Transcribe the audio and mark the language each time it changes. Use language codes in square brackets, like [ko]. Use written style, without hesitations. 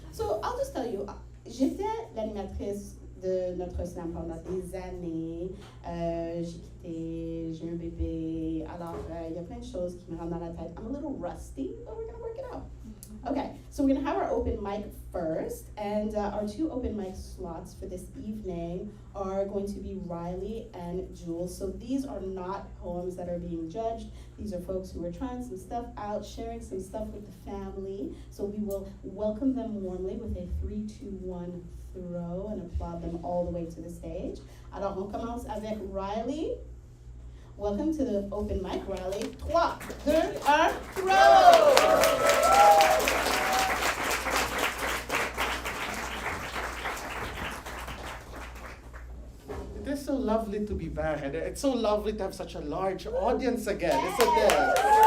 [en] So I'll just tell you, [fr] j'étais l'animatrice de notre slam pendant des années. J'ai quitté, j'ai un bébé. Alors, il y a plein de choses qui me rentrent dans la tête. [en] I'm a little rusty, but we're going to work it out. Okay, so we're going to have our open mic first, and our two open mic slots for this evening are going to be Riley and Jules. So these are not poems that are being judged. These are folks who are trying some stuff out, sharing some stuff with the family. So we will welcome them warmly with a 3, 2, 1 throw and applaud them all the way to the stage. [fr] Alors, on commence avec Riley. [en] Welcome to the open mic, Riley. 3, 2, 1, throw! It is so lovely to be back, and it's so lovely to have such a large audience again, isn't it?